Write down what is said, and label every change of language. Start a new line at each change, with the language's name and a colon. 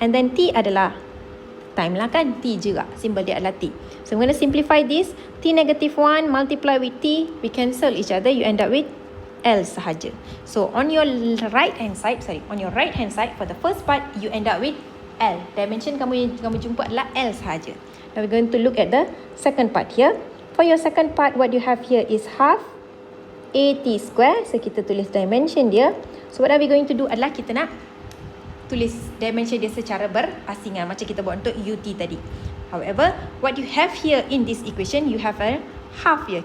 Malay: And then T adalah time lah kan, T juga, simbol dia adalah T.
English: So I'm going to simplify this. T negative 1 multiply with T, we cancel each other, you end up with L sahaja. So on your right hand side for the first part, you end up with L.
Malay: Dimension kamu jumpa adalah L sahaja.
English: Now we're going to look at the second part here. For your second part, what you have here is half AT square.
Malay: So kita tulis dimension dia.
English: So what are we going to do
Malay: adalah kita nak tulis dimension dia secara berasingan macam kita buat untuk UT tadi.
English: However, what you have here in this equation, you have a half here.